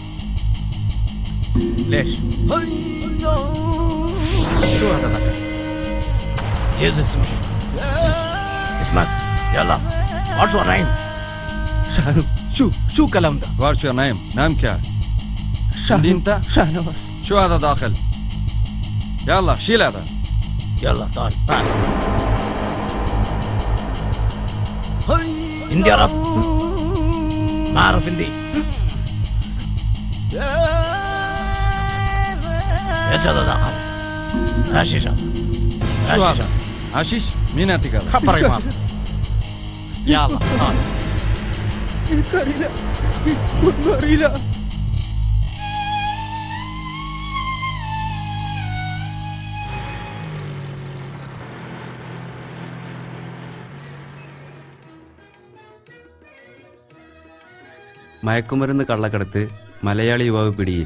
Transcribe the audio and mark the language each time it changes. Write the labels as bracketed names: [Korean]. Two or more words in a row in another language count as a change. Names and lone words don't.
[Arabic] ليش؟ شو هذا ذاك؟ Yes, اسمك. يلا. [English] What's your name? ഷാനു. [Arabic] شو كلام ده؟ [English] What's your name? [Hindi] نام क्या? ഷാനു. [Arabic] انت؟ ഷാനവാസ്. شو هذا داخل؟ يلا شيل هذا. يلا تعال تعال. هندي عرف؟ ما أعرف هندي. ايش هذا داخل؟ حشيش هذا. شو هذا؟ حشيش؟ مين يعطيك هذا؟ خبري ما يلا تعال. [Malayalam] എനിക്കറിയില്ല, ഒന്നും അറിയില്ല. മയക്കുമരുന്ന് കള്ളക്കടത്ത് മലയാളി യുവാവ് പിടിയിൽ.